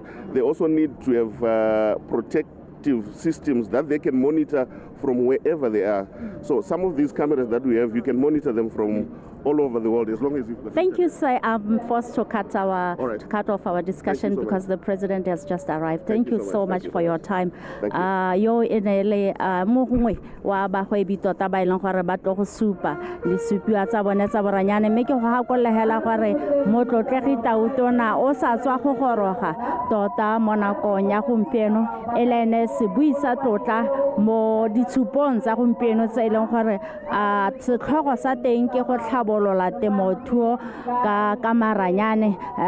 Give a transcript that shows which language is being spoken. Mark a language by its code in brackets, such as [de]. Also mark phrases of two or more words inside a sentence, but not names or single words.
[en] They also need to have protective systems that they can monitor from wherever they are. So some of these cameras that we have, you can monitor them from all over the world as long as you've... Thank you, sir. I'm forced to cut off our discussion because the president has just arrived. Thank you so much for your time. [tn] Yo inele mongwe wa ba go ebitota ba ileng gore ba tlo go supa le supiwa tsa bone tsa boranyane mme ke go hakolehela gore motlotlegi tautona o sa tswa go goroga tota mo nakong ya gompieno elene se buisa tlotla mo ditshupong tsa gompieno tse e leng gore setlhogo sa teng ke go tlhabolola temothuo ka maranyane.